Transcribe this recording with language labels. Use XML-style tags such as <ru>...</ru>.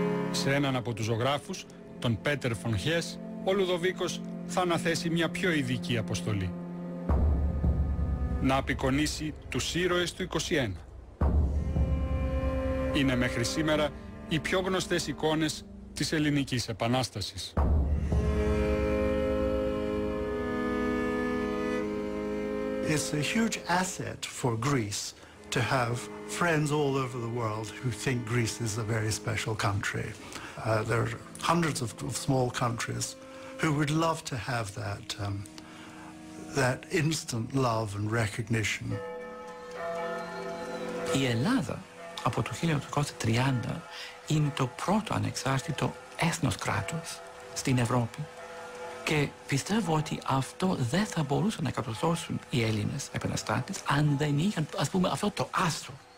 <el>Σε έναν από τους ζωγράφους, τον Πέτερ Φον Χες, ο Λουδοβίκος θα αναθέσει μια πιο ειδική αποστολή. Να απεικονίσει τους ήρωες του 21. Είναι μέχρι σήμερα οι πιο γνωστές εικόνες της Ελληνικής Επανάστασης.</el> <en>It's a huge asset for Greece to have friends all over the world who think Greece is a very special country. There are hundreds of small countries who would love to have that instant love and recognition.</en> <el>Η Ελλάδα από το 1830 είναι το πρώτο ανεξάρτητο έθνος κράτος στην Ευρώπη και πιστεύω ότι αυτό δεν θα μπορούσαν να κατορθώσουν οι Έλληνες επαναστάτες αν δεν είχαν, ας πούμε, αυτό το άστρο.</el>